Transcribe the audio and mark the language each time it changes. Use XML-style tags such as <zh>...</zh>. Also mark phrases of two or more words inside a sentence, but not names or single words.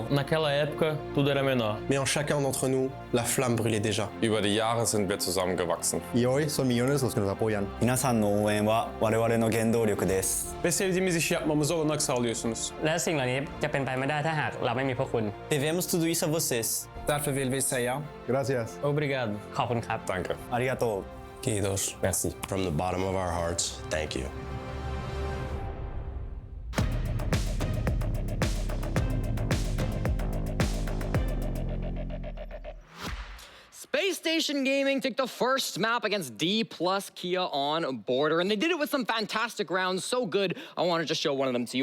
<pt>Naquela época, tudo era menor.</pt> <fr>Mais en chacun d'entre nous, la flamme brûlait déjà.</fr> <de>Über die Jahre sind wir zusammengewachsen.</de> <es>Y hoy son millones los que nos apoyan.</es> <ja>皆さんの応援は我々の原動力です</ja> <tr>Ve sevdiğimiz işi yapmamıza olanak sağlıyorsunuz.</tr> <th>และสิ่งเหล่านี้จะเป็นไปไม่ได้ถ้าหากเราไม่มีพวกคุณ</th> <pt>Devemos tudo isso a vocês</pt> <sv>Därför vill vi säga</sv> <es>Gracias.</es> <th>Obrigado ขอบคุณครับ</th> <de>Danke.</de> <ja>ありがとう</ja> <fi>Kiitos.</fi> <fr>Merci.</fr> <en>From the bottom of our hearts, thank you. Spacestation Gaming took the first map against Dpluskia on Border, and they did it with some fantastic rounds, so good, I want to just show one of them to you.</en>